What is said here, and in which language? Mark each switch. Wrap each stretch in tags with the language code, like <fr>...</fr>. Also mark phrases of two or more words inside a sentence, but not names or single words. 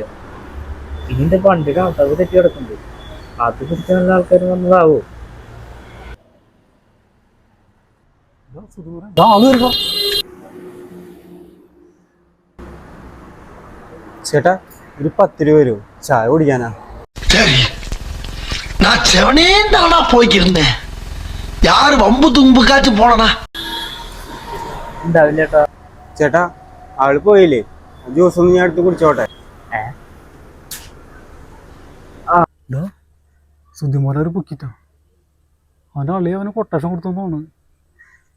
<ml>ഇതിന്റെ പണ്ടിന് ആൾക്കാർക്ക് തെറ്റി കിടക്കുന്നുണ്ട്. അത് പിടിച്ച നല്ല ആൾക്കാർ വന്നതാവോ? ചേട്ടാ, ഒരു 10 രൂപ വരുമോ? ചായ കുടിക്കാനാ.</ml> <ta>சரி, நான் செவனே தானா போய்க்கிருந்தேன். யாரு வம்பு தும்புக்காச்சும் போனா</ta> <ml>ഉണ്ടാവില്ല ചേട്ടാ. ചേട്ടാ, ആള് പോയില്ലേ? ജ്യൂസ് ഒന്ന് ഞാൻ എടുത്ത് കുടിച്ചോട്ടെ. സുധിമോനൊരു പൊക്കിട്ടാ. അവൻ്റെ അളിയെ അവന് കൊട്ടേഷൻ കൊടുത്തെന്ന് തോന്നുന്നു.</ml>